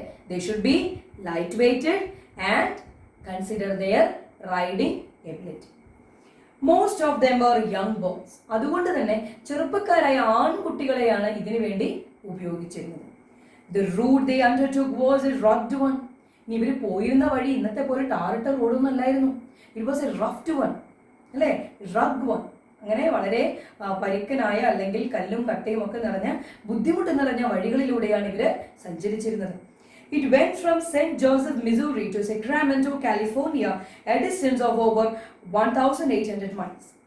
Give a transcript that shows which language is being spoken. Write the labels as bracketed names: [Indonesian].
[English] They should be light weighted and consider their riding ability. Most of them were young boys. [Malayalam] അതുകൊണ്ട് തന്നെ ചെറുപ്പക്കാരായ ആൺകുട്ടികളെയാണ് ഇതിനു വേണ്ടി ഉപയോഗിച്ചിരുന്നത്. [English] The route they undertook was a rugged one. [Malayalam] ഇനി ഇവർ പോയിരുന്ന വഴി ഇന്നത്തെ പോലെ ടാറിട്ട റോഡൊന്നും അല്ലായിരുന്നു. [English] It was a rough one, [Malayalam] അല്ലേ? [English] rugged one. [Malayalam] അങ്ങനെ വളരെ പരുക്കനായ അല്ലെങ്കിൽ കല്ലും കട്ടയും ഒക്കെ നിറഞ്ഞ ബുദ്ധിമുട്ട് നിറഞ്ഞ വഴികളിലൂടെയാണ് ഇവര് സഞ്ചരിച്ചിരുന്നത്. [English] It went from St. Joseph, Missouri to Sacramento, California, a distance of over 1,800 miles.